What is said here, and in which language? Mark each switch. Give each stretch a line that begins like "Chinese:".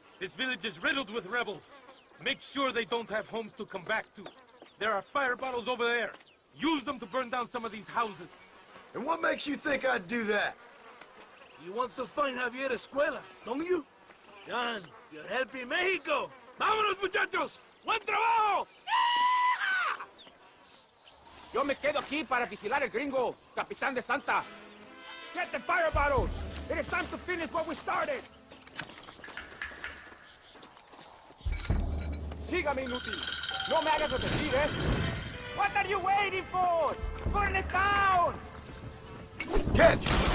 English: This village is riddled with rebels. Make sure they don't have homes to come back to. There are fire bottles over there. Use them to burn down some of these houses. And what makes you think I'd do that? You want to find Javier Escuela, don't you? John, you're helping Mexico.
Spanish: ¡Vámonos, muchachos! ¡Buen trabajo! Yo me quedo aquí para vigilar el gringo, capitán de Santa.
English: Get the fire bottles. It is time to finish what we started.
Spanish: Sígame, inútil. No me hagas repetir, ¿eh?
English: What are you waiting for? Burn it down! Catch!